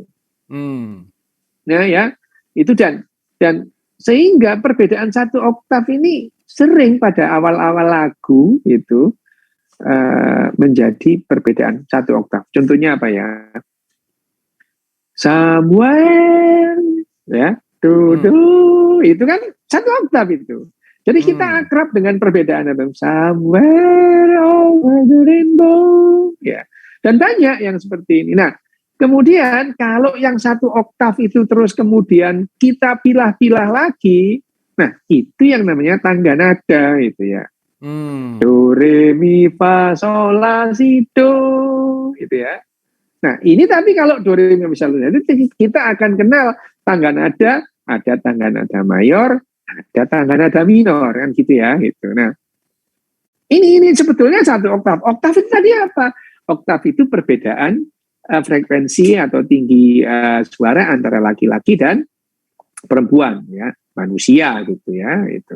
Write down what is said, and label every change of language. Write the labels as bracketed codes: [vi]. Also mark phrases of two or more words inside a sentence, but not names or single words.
[id] Nah ya, itu dan sehingga perbedaan 1 oktav ini sering pada awal-awal lagu itu menjadi perbedaan 1 oktav. Contohnya apa ya? Somewhere, ya, itu kan 1 oktav itu. Jadi kita akrab dengan perbedaan itu. [en] Somewhere over the rainbow, [id] ya. Dan banyak yang seperti ini. Nah, kemudian kalau yang 1 oktav itu terus kemudian kita pilah-pilah lagi, nah itu yang namanya tangga nada itu ya. Do, re, mi, fa, sol, la, si, do, itu ya. Nah ini tapi kalau do, re, mi, fa, sol, la, si, do, kita akan kenal tangga nada, ada tangga nada mayor, ada tangga nada minor, kan gitu ya. Gitu. Nah ini sebetulnya 1 oktav. Oktav itu tadi apa? Oktav itu perbedaan frekuensi atau tinggi suara antara laki-laki dan perempuan ya, manusia gitu ya itu.